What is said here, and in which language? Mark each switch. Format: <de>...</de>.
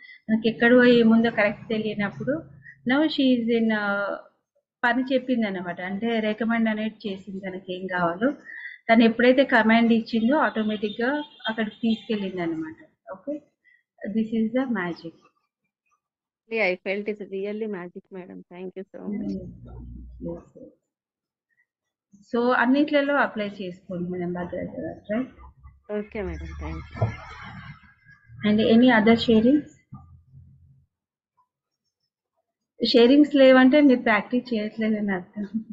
<te>నాకు ఎక్కడో ఏముందో కరెక్ట్ తెలియనప్పుడు నవ్ షీఈ్ ఇన్ పని చెప్పింది అనమాట. అంటే రికమెండ్ అనేది చేసింది తనకి ఏం కావాలో. తను ఎప్పుడైతే కమాండ్ ఇచ్చిందో ఆటోమేటిక్గా అక్కడికి తీసుకెళ్ళింది అనమాట.</te> <en>Okay, this is the magic. I felt it's really magic madam. Thank you so much.</en> <te>So అన్నిట్లలో అప్లై చేసుకోండి మేడం భద్రత, right?</te> <en>Okay madam, thank you. And any other sharings</en> <te>లేవంటే మీరు ప్రాక్టీస్ చేయట్లేదని అర్థం.</te>